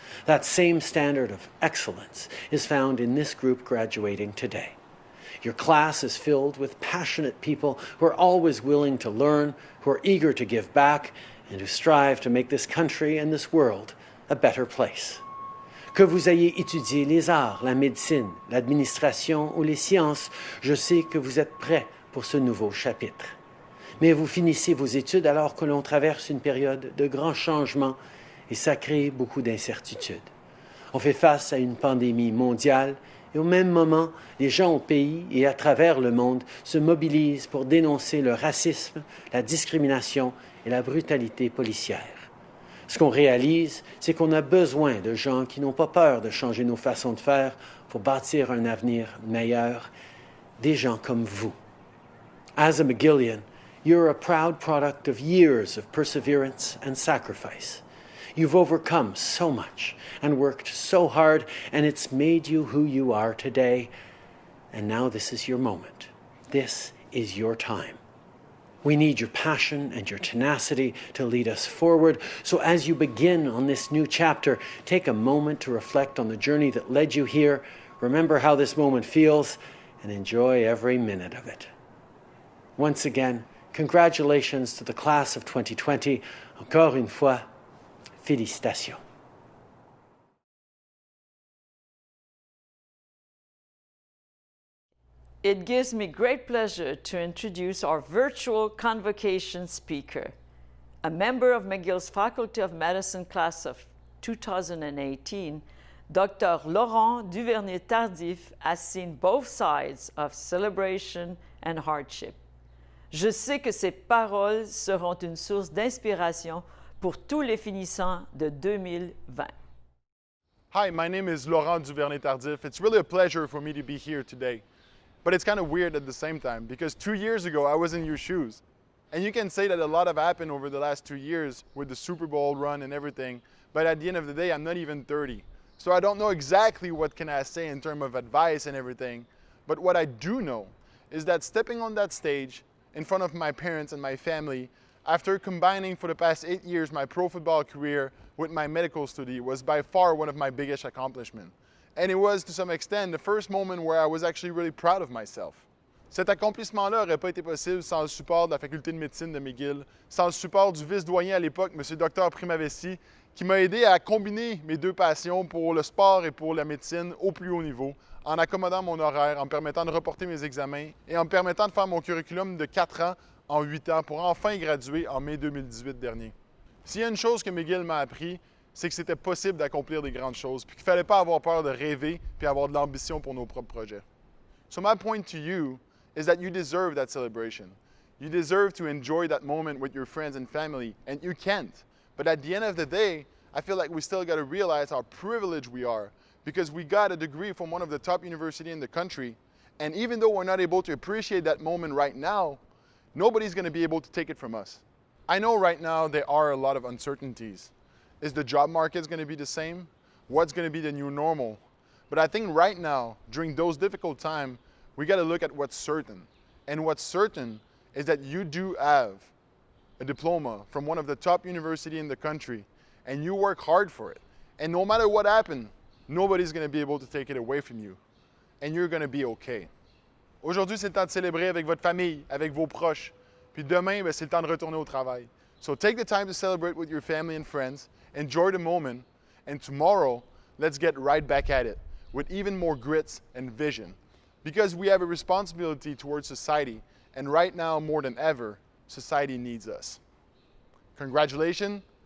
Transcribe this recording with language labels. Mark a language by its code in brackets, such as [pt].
[en] That same standard of excellence is found in this group graduating today. Your class is filled with passionate people who are always willing to learn, who are eager to give back, and who strive to make this country and this world a better place. [fr] Que vous ayez étudié les arts, la médecine, l'administration ou les sciences, je sais que vous êtes prêts pour ce nouveau chapitre. Mais vous finissez vos études alors que l'on traverse une période de grands changements et ça crée beaucoup d'incertitudes. On fait face à une pandémie mondiale et au même moment, les gens au pays et à travers le monde se mobilisent pour dénoncer le racisme, la discrimination et la brutalité policière. Ce qu'on réalise, c'est qu'on a besoin de gens qui n'ont pas peur de changer nos façons de faire pour bâtir un avenir meilleur, des gens comme vous. [en] As a McGillian, you're a proud product of years of perseverance and sacrifice. You've overcome so much and worked so hard, and it's made you who you are today. And now this is your moment. This is your time. We need your passion and your tenacity to lead us forward. So as you begin on this new chapter, take a moment to reflect on the journey that led you here, remember how this moment feels, and enjoy every minute of it. Once again, congratulations to the class of 2020. [fr] Encore une fois, félicitations. [en] It gives me great pleasure to introduce our virtual convocation speaker. A member of McGill's Faculty of Medicine class of 2018, Dr. Laurent Duvernay-Tardif has seen both sides of celebration and hardship. [fr] Je sais que ses paroles seront une source d'inspiration pour tous les finissants de 2020. [en] Hi, my name is Laurent Duvernay-Tardif. It's really a pleasure for me to be here today. But it's kind of weird at the same time because 2 years ago I was in your shoes. And you can say that a lot have happened over the last 2 years with the Superbowl run and everything, but at the end of the day I'm not even 30. So I don't know exactly what can I say in terms of advice and everything, but what I do know is that stepping on that stage in front of my parents and my family, after combining for the past 8 years my pro football career with my medical study, was by far one of my biggest accomplishments. And it was, to some extent, the first moment where I was actually really proud of myself. [fr] Cet accomplissement-là n'aurait pas été possible sans le support de la faculté de médecine de McGill, sans le support du vice-doyen à l'époque, M. Dr. Primavesi, qui m'a aidé à combiner mes deux passions pour le sport et pour la médecine au plus haut niveau, en accommodant mon horaire, en me permettant de reporter mes examens et en me permettant de faire mon curriculum de 4 ans en 8 ans pour enfin graduer en mai 2018 dernier. S'il y a une chose que McGill m'a appris, c'est que c'était possible d'accomplir des grandes choses, puis qu'il ne fallait pas avoir peur de rêver puis avoir de l'ambition pour nos propres projets. [en] So my point to you is that you deserve that celebration. You deserve to enjoy that moment with your friends and family, and you can't. But at the end of the day, I feel like we still got to realize how privileged we are because we got a degree from one of the top universities in the country, and even though we're not able to appreciate that moment right now, nobody's going to be able to take it from us. I know right now there are a lot of uncertainties. Is the job market going to be the same? What's going to be the new normal? But I think right now, during those difficult times, we got to look at what's certain. And what's certain is that you do have a diploma from one of the top universities in the country, and you work hard for it. And no matter what happens, nobody's going to be able to take it away from you. And you're going to be okay. [fr] Aujourd'hui, c'est le temps de célébrer avec votre famille, avec vos proches. Puis demain, c'est le temps de retourner au travail. [en] So take the time to celebrate with your family and friends. Enjoy the moment, and tomorrow, let's get right back at it with even more grit and vision. Because we have a responsibility towards society, and right now, more than ever, society needs us. Congratulations,